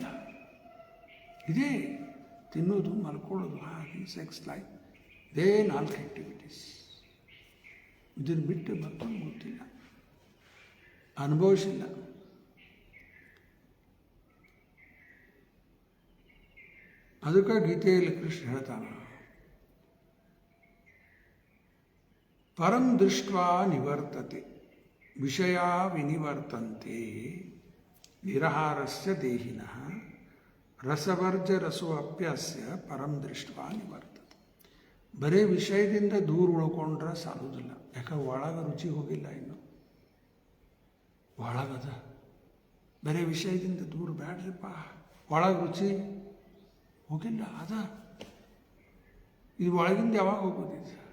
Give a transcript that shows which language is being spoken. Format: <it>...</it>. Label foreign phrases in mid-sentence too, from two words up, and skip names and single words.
<kn>ಇದೇ ತಿನ್ನೋದು, ಮಲ್ಕೊಳ್ಳೋದು, ಹಾಗೆ</kn> <en>sex life,</en> <kn>ಇದೇ 4 ಆ್ಯಕ್ಟಿವಿಟೀಸ್. ಇದನ್ನು ಬಿಟ್ಟು ಮತ್ತೊಂದು ಗೊತ್ತಿಲ್ಲ, ಅನುಭವಿಸಿಲ್ಲ. ಅದಕ್ಕೆ ಗೀತೆಯಲ್ಲಿ ಕೃಷ್ಣ ಹೇಳ್ತಾನೆ,</kn> <sa>ಪರಂ ದೃಷ್ಟ್ವಾ ನಿವರ್ತತೆ ವಿಷಯ ವಿನಿವರ್ತಂತೆ ನಿರಹಾರಸ್ಯ ದೇಹಿನಃ ರಸವರ್ಜ ರಸೋ ಅಪ್ಯಾಸ್ಯ ಪರಂ ದೃಷ್ಟ್ವಾ ನಿವರ್ತತೆ.</sa> <kn>ಬರೀ ವಿಷಯದಿಂದ ದೂರ ಉಳ್ಕೊಂಡ್ರೆ ಸಾಲುವುದಿಲ್ಲ. ಯಾಕಂದ್ರೆ ಒಳಗೆ ರುಚಿ ಹೋಗಿಲ್ಲ, ಇನ್ನು ಒಳಗದ. ಬರೀ ವಿಷಯದಿಂದ ದೂರ ಬ್ಯಾಡ್ರಿಪ್ಪ, ಒಳಗೆ ರುಚಿ ಹೋಗಿಲ್ಲ ಅದ. ಇದು ಒಳಗಿಂದ ಯಾವಾಗ ಹೋಗೋದಿದೆ?</kn>